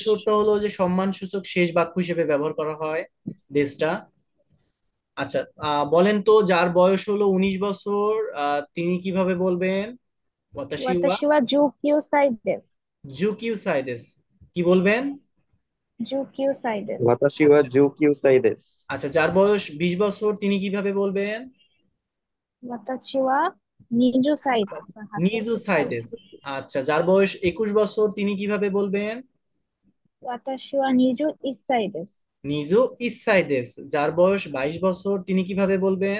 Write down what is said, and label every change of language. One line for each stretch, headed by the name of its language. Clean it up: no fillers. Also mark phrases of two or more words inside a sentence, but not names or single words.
Bangla: দেশ অর্থ হলো যে সম্মান সূচক শেষ বাক্য হিসেবে ব্যবহার করা হয় দেশটা। আচ্ছা। বলেন তো যার বয়স হলো 19 বছর, তিনি কিভাবে বলবেন?
Japanese: 私は私は十九歳です. 十九歳です.
Bangla: কি বলবেন?
Japanese: 十九歳です. 私は
Bangla: আচ্ছা।
Japanese: 19歳です。
Bangla: আচ্ছা, যার বয়স 20 বছর তিনি কিভাবে বলবেন?
Japanese: 私は二十歳です. হাতের নিজু সাইজ। সাইদেস।
Bangla: আচ্ছা, যার বয়স 21 বছর তিনি কিভাবে বলবেন?
Japanese: 私は二十一歳です. 二十一歳です.
Bangla: যার বয়স 22 বছর তিনি কিভাবে বলবেন?